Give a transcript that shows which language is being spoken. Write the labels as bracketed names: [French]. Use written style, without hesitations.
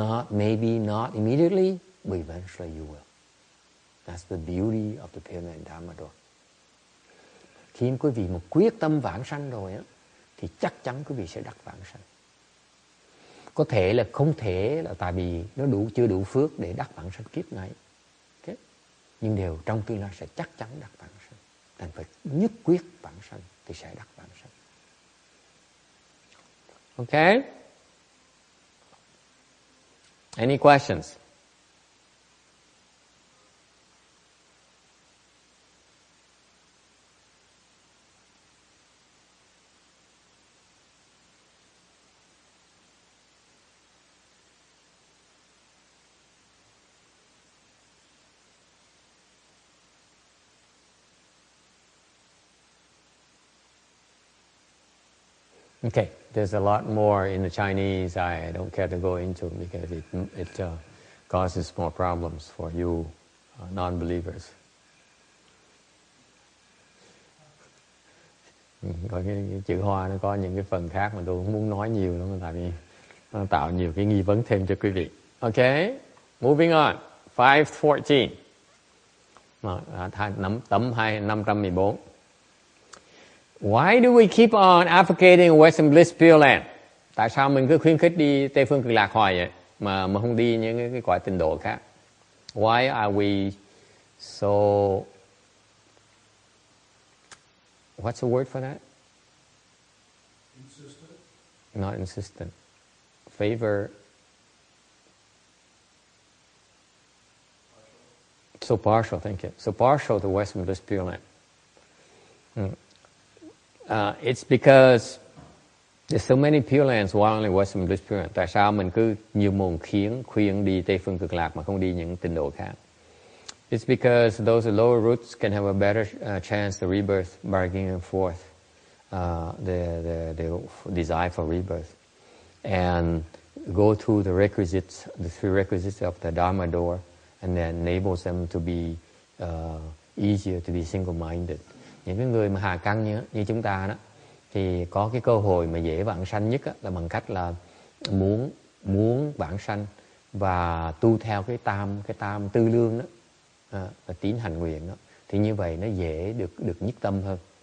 [English] Maybe not immediately, but eventually you will. That's the beauty of the Pureland Dharma door. [Vietnamese] Khi quý vị mà quyết tâm vãng sanh rồi á, thì chắc chắn quý vị sẽ đắc vãng sanh. Có thể là không thể là tại vì nó chưa đủ phước để đắc vãng sanh kiếp này. Okay. Nhưng đều trong tương lai sẽ chắc chắn đắc vãng sanh. Thành phải nhất quyết vãng sanh thì sẽ đắc vãng sanh. [English] Okay? Any questions? Okay, there's a lot more in the Chinese I don't care to go into because it causes more problems for you non-believers. [Vietnamese] Có cái chữ Hoa nó có những cái phần khác mà tôi không muốn nói nhiều lắm tại vì nó tạo nhiều cái nghi vấn thêm cho quý vị. [English] Okay, moving on. 514. [Vietnamese] Tấm 514. [English] Why do we keep on advocating Western Bliss Pure Land? [Vietnamese] Tại sao mình cứ khuyến khích đi Tây Phương Cực Lạc hoài vậy mà không đi những cái cõi tịnh độ khác? [English] Why are we so... What's the word for that? Insistent? Not insistent. Favor... So partial, thank you. So partial to Western Bliss Pure Land. It's because there's so many Pure Lands, why only Western Bliss Pure Land? [Vietnamese] Tại sao mình cứ nhiều mồm khuyên đi Tây Phương Cực Lạc mà không đi những tịnh độ khác? [English] It's because those lower roots can have a better chance to rebirth by bringing forth the desire for rebirth and go through the requisites, the three requisites of the Dharma door, and then enables them to be easier to be single-minded. [Vietnamese] Những cái người mà hà căn như chúng ta đó thì có cái cơ hội mà dễ vãng sanh nhất là bằng cách là muốn vãng sanh và tu theo cái tam tư lương đó, và tín hành nguyện đó, thì như vậy nó dễ được nhất tâm hơn.